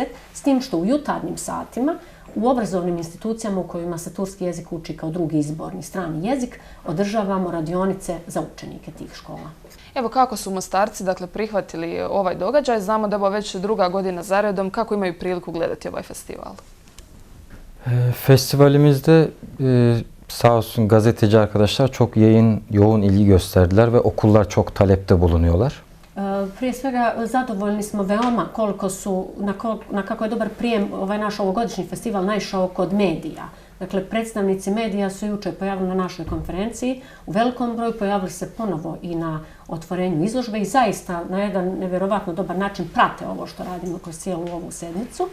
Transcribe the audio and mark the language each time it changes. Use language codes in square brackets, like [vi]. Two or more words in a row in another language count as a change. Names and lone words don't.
[bs] S tim što u jutarnjim satima u obrazovnim institucijama u kojima se turski jezik uči kao drugi izborni strani jezik održavamo radionice za učenike tih škola. Evo kako su Mostarci prihvatili ovaj događaj, znamo da je ovo već druga godina zaredom, kako imaju priliku gledati ovaj festival? [tr] Festivalimizde sağ olsun gazeteci arkadaşlar çok yoğun ilgi gösterdiler ve okullar çok talepte bulunuyorlar. [bs] Prije svega zadovoljni smo veoma na kako je dobar prijem ovaj naš ovogodišnji festival naišao kod medija. Dakle, predstavnici medija su jučer pojavili na našoj konferenciji, u velikom broju pojavili se ponovo i na otvorenju izložbe i zaista na jedan nevjerovatno dobar način prate ovo što radimo kroz cijelu ovu sedmicu.